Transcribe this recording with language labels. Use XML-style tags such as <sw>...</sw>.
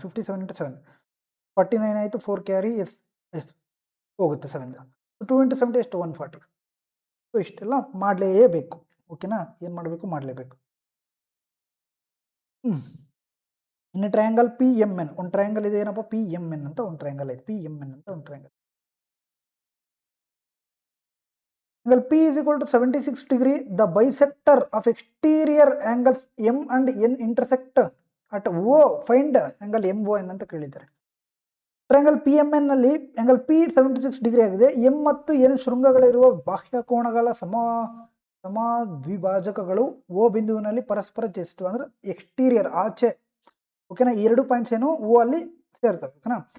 <kn>57 into 7 49 ಆಯಿತು. 4 carry S S ಹೋಗುತ್ತೆ 7 ಜ. 2 ಇಂಟು 70 ಎಷ್ಟು? 140. ಸೊ ಇಷ್ಟೆಲ್ಲ ಮಾಡಲೇಬೇಕು. ಓಕೆನಾ? ಏನು ಮಾಡಬೇಕು? ಮಾಡಲೇಬೇಕು. ಇನ್ನು ಟ್ರಯಾಂಗಲ್ ಪಿ ಎಮ್ ಎನ್, ಒಂದು ಟ್ರಯಾಂಗಲ್ ಇದೆ. ಏನಪ್ಪ? ಪಿ ಎಮ್ ಎನ್ ಅಂತ ಒಂದು ಟ್ರಯಾಂಗಲ್ ಐತೆ. ಪಿ ಎಮ್ ಎನ್ ಅಂತ ಒಂದು triangle.</kn> <en>Angle P is equal to 76 degree. The bisector of exterior angles M and N intersect at O. Find angle MON</en> <kn>ಅಂತ ಕೇಳಿದ್ದಾರೆ. ಟ್ರಯಾಂಗಲ್ ಪಿ ಎಮ್ ಎನ್ ನಲ್ಲಿ angle P 76 degree ಆಗಿದೆ. M ಮತ್ತು N ಶೃಂಗಗಳಿರುವ ಬಾಹ್ಯ ಕೋನಗಳ ಸಮದ್ವಿಭಾಜಕಗಳು ಓ ಬಿಂದುವಿನಲ್ಲಿ ಪರಸ್ಪರ ಛೇದಿಸುತ್ತವೆ. ಅಂದ್ರೆ ಎಕ್ಸ್ಟೀರಿಯರ್ ಆಚೆ. ಓಕೆನಾ? ಈ 2 ಪಾಯಿಂಟ್ಸ್ ಏನು ಓ ಅಲ್ಲಿ ಸೇರ್ತವೆ. ಓಕೆನಾ?</kn>